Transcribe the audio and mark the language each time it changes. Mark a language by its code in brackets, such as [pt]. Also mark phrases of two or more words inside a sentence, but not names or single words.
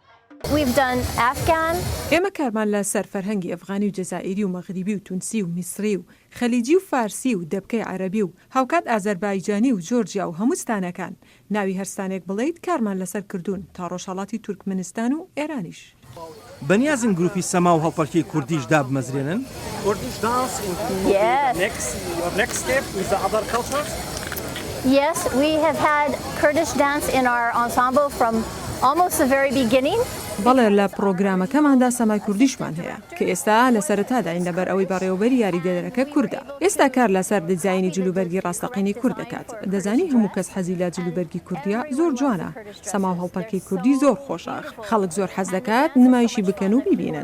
[ckb] ئێمە کارمان لە سەر فەرهەنگی ئەفغانی و جەزائیری و مەغریبی و تونسی و میسری و خەلیجی و فارسی و دەبکەی عەرەبی و هاوکات ئازەربایجانی و جۆرجیا و هەموو ستانەکان ناوی هەرستانێک بڵێیت کارمان لەسەر کردوون تا ڕۆژهەڵاتی تورکمنستان و ئێرانیش. بەنیازن گروپی سەما و هەڵپەرکەی کوردیش دابمەزرێنن؟ [en] Yes, we have had Kurdish dance in our ensemble from almost the very beginning. [ckb] بەڵێ لە پرۆگرامەکەماندا سەمای کوردیشمان هەیە کە ئێستا لە سەرەتاداین لەبەر ئەوەی بەڕێوەبەری یاریدەدەرەکە کووردە. ئێستا کار لەسەر دیزاینی جلوبەرگی ڕاستەقینەی کورد دەکات. دەزانی هەموو کەس حەزی لە جلوبەرگی کوردیە زۆر جوانە. سەما و هەڵپەرکەی کوردی زۆر خۆشە. خەڵک زۆر حەز دەکات نمایشی بکەن و ببینن.